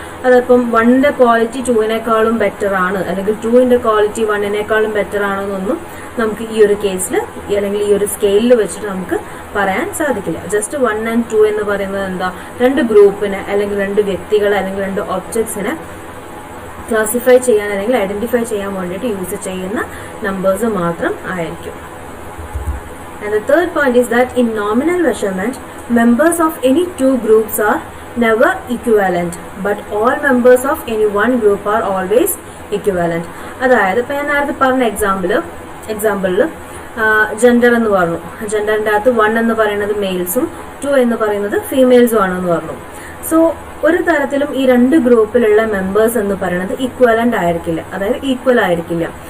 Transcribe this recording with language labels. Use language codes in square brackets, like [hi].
[ml] അതിപ്പം 1ന്റെ quality 2വിനേക്കാളും better ആണ് അല്ലെങ്കിൽ 2ന്റെ ക്വാളിറ്റി 1നേക്കാളും ബെറ്റർ ആണെന്നൊന്നും നമുക്ക് ഈ ഒരു കേസിൽ അല്ലെങ്കിൽ ഈ ഒരു സ്കെയിലിൽ വെച്ചിട്ട് നമുക്ക് പറയാൻ സാധിക്കില്ല. ജസ്റ്റ് 1 and 2 എന്ന് പറയുന്നത് എന്താ? 2 ഗ്രൂപ്പിനെ അല്ലെങ്കിൽ 2 വ്യക്തികളെ അല്ലെങ്കിൽ 2 ഒബ്ജക്ട്സിനെ ക്ലാസിഫൈ ചെയ്യാൻ അല്ലെങ്കിൽ ഐഡന്റിഫൈ ചെയ്യാൻ വേണ്ടിയിട്ട് യൂസ് ചെയ്യുന്ന നമ്പേഴ്സ് മാത്രം ആയിരിക്കും. [en] And the third point is that in nominal measurement, members of any 2 groups are never equivalent, but all members of any one group are always equivalent. [ml] അതായത് ഇപ്പൊ ഞാൻ നേരത്തെ പറഞ്ഞ എക്സാമ്പിളിൽ ജെൻഡർ എന്ന് പറഞ്ഞു. ജെൻഡറിന്റെ അകത്ത് 1 എന്ന് പറയുന്നത് മെയിൽസും 2 എന്ന് പറയുന്നത് ഫീമെയിൽസും ആണെന്ന് പറഞ്ഞു. സോ ഒരു തരത്തിലും ഈ 2 ഗ്രൂപ്പിലുള്ള മെമ്പേഴ്സ് എന്ന് പറയുന്നത് ഈക്വലന്റ് ആയിരിക്കില്ല, അതായത് ഈക്വൽ ആയിരിക്കില്ല.